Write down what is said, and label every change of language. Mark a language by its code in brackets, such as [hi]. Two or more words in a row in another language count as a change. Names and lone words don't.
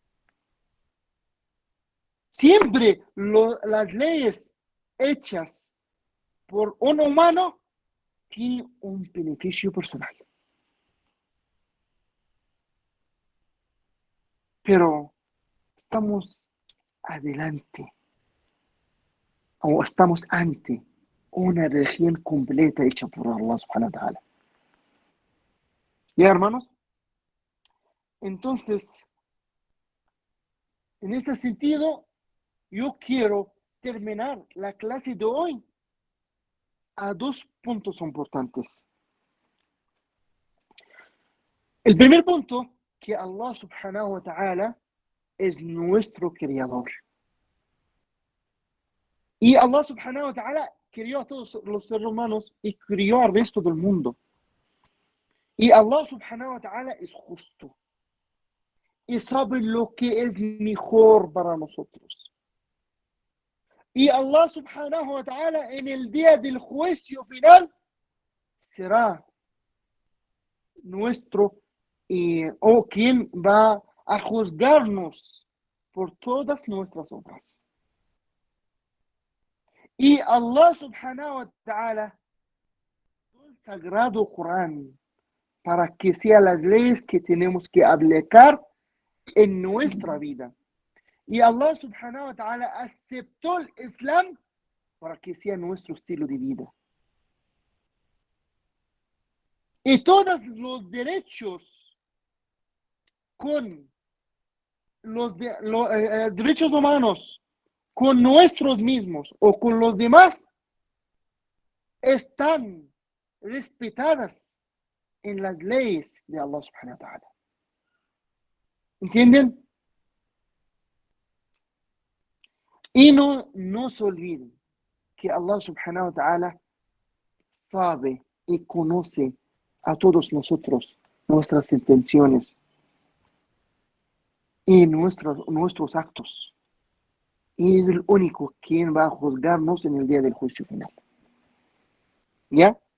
[es] Siempre las leyes hechas por un humano tienen un beneficio personal. Pero estamos adelante o estamos ante una religión completa hecha por [ar] الله سبحانه وتعالى. [es] ¿Ya, hermanos? Entonces, en ese sentido, yo quiero terminar la clase de hoy a 2 puntos importantes. El primer punto, que [ar] الله سبحانه وتعالى [es] es nuestro creador. Y [ar] الله سبحانه وتعالى [es] crió a todos los seres humanos y crió al resto del mundo. Y [ar] الله سبحانه وتعالى [es] es justo. Y sabe lo que es mejor para nosotros. Y [ar] الله سبحانه وتعالى [es] en el día del juicio final será nuestro o quien va a juzgarnos por todas nuestras obras. Y [ar] الله سبحانه وتعالى [es] el sagrado Corán para que sean las leyes que tenemos que aplicar en nuestra vida. Y [ar] الله سبحانه وتعالى [es] aceptó el Islam para que sea nuestro estilo de vida. Y todos los derechos con los derechos humanos con nuestros mismos o con los demás están respetadas en las leyes de [ar] الله سبحانه وتعالى. [es] ¿Entienden? Y no se olviden que [ar] الله سبحانه وتعالى [es] sabe y conoce a todos nosotros, nuestras intenciones y nuestros actos. Y es el único quien va a juzgarnos en el día del juicio final. ¿Ya?